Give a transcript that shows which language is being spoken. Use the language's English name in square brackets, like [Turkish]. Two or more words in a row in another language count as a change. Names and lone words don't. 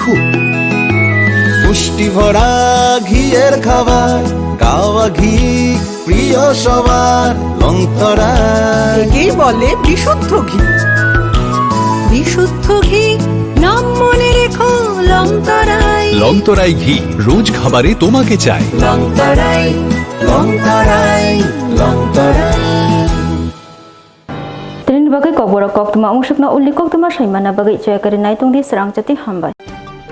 [Bangla] পুষ্টি ভরা ঘিয়ের খাবার গাওয়া ঘি প্রিয় সবার লং তরাই কি বলে বিশুদ্ধ ঘি বিশুদ্ধ ঘি নাম মনে রেখো লং তরাই লং তরাই ঘি রোজ খাবারে তোমাকে চাই লং তরাই লং তরাই লং তরাই [Kok Borok] Tren bagai kok borok kok tuma musuk na uli kok tuma saimana bagai coy kari nai tung di serang jati hambai.